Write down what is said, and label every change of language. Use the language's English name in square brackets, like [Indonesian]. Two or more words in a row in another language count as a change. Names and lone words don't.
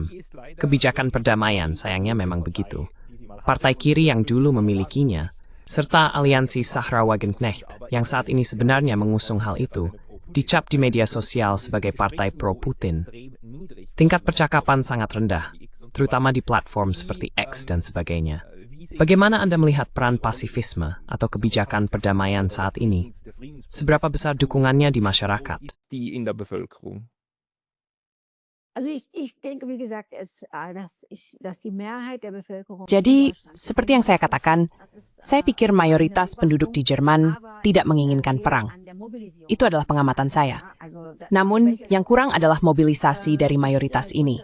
[Indonesian] Kebijakan perdamaian sayangnya memang begitu. Partai kiri yang dulu memilikinya, serta aliansi Sahra Wagenknecht yang saat ini sebenarnya mengusung hal itu, dicap di media sosial sebagai partai pro-Putin. Tingkat percakapan sangat rendah, terutama di platform seperti X dan sebagainya. Bagaimana Anda melihat peran pasifisme atau kebijakan perdamaian saat ini? Seberapa besar dukungannya di masyarakat? [German] die in der Bevölkerung. [Indonesian] Jadi, seperti yang saya katakan, saya pikir mayoritas penduduk di Jerman tidak menginginkan perang. Itu adalah pengamatan saya. Namun, yang kurang adalah mobilisasi dari mayoritas ini.